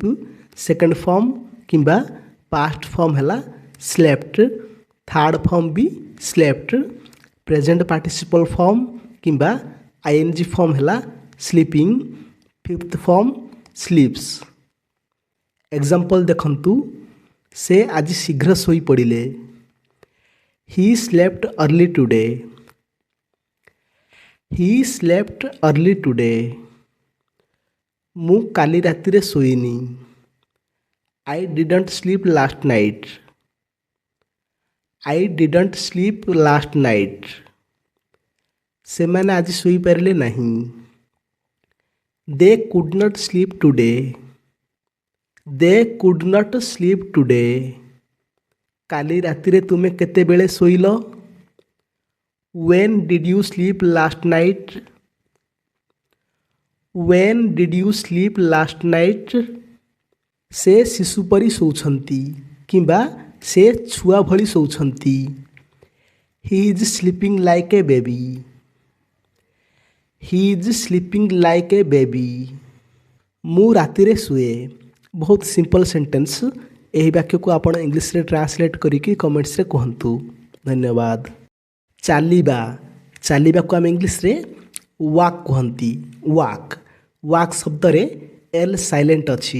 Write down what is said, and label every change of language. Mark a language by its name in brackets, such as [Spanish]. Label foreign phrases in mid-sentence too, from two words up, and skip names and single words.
[English] second form କିମ୍ବା past form ହେଲା ସ୍ଲେପ୍ଟ। third form be slept. present participle form କିମ୍ବା ING form ହେଲା ସ୍ଲିପିଂ। fifth form sleeps. [Odia] ଏକ୍ଜାମ୍ପଲ୍ ଦେଖନ୍ତୁ, ସେ ଆଜି ଶୀଘ୍ର ଶୋଇପଡ଼ିଲେ। [English] He slept early today. He slept early today. [Odia] ମୁଁ କାଲି ରାତିରେ ଶୋଇନି। [English] I didn't sleep last night. I didn't sleep last night. [Odia] ସେମାନେ ଆଜି ଶୋଇପାରିଲେ ନାହିଁ। [English] they could not sleep today. they could not sleep today. [Odia] କାଲି ରାତିରେ ତୁମେ କେତେବେଳେ ଶୋଇଲ? [English] When did you sleep last night? When did you sleep last night? [Odia] ସେ ଶିଶୁ ପରି ଶୋଉଛନ୍ତି କିମ୍ବା ସେ ଛୁଆ ଭଳି ଶୋଉଛନ୍ତି। [English] He is sleeping like a baby. He is sleeping like a baby. [Odia] ମୁଁ ରାତିରେ ଶୁଏ। ବହୁତ [English] simple sentence. [Odia] ଏହି ବାକ୍ୟକୁ ଆପଣ ଇଂଲିଶରେ ଟ୍ରାନ୍ସଲେଟ୍ କରିକି କମେଣ୍ଟସରେ କୁହନ୍ତୁ। ଧନ୍ୟବାଦ। ଚାଲିବା, ଚାଲିବାକୁ ଆମେ ଇଂଲିଶରେ ୱାକ୍ କୁହନ୍ତି। ୱାକ୍, ୱାକ୍ ଶବ୍ଦରେ [English] L silent [Odia] ଅଛି।